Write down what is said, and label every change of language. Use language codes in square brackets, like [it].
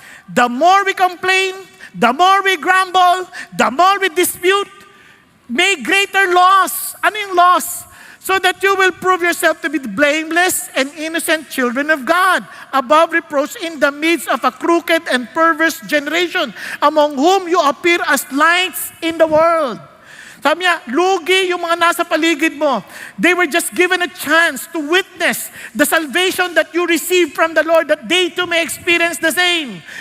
[en] The more we complain, the more we grumble, the more we dispute, may greater loss. [tl] Ano yung loss? [en] So that you will prove yourself to be blameless and innocent children of God, above reproach in the midst of a crooked and perverse generation, among whom you appear as lights in the world. [tl] Sabi niya, lugi yung mga nasa paligid mo. [en] They were just given a chance to witness the salvation that you received from the Lord, that they too may experience the same.